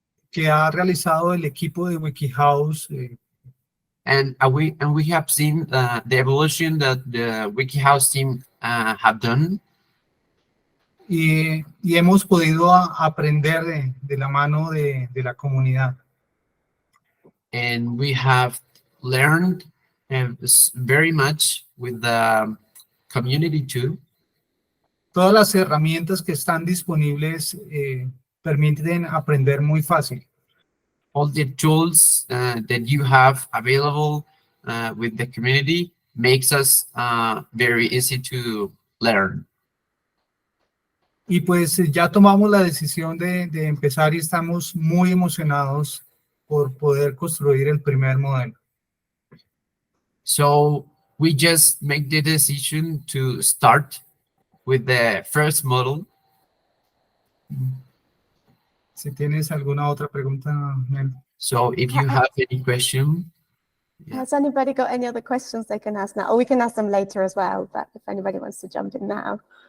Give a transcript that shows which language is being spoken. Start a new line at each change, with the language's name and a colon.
Spanish: que ha realizado el equipo de WikiHouse.
English: And we have seen the evolution that the WikiHouse team have done.
Spanish: Y hemos podido aprender de la mano de la comunidad.
English: And we have learned very much with the community too.
Spanish: Todas las herramientas que están disponibles permiten aprender muy fácil.
English: All the tools that you have available with the community makes us very easy to learn.
Spanish: Y pues ya tomamos la decisión de empezar y estamos muy emocionados por poder construir el primer modelo.
English: So we just make the decision to start with the first model.
Spanish: Si tienes alguna otra pregunta, Mel.
English: So if you have any question. Has anybody got any other questions they can ask now? Or we can ask them later as well, but if anybody wants to jump in now.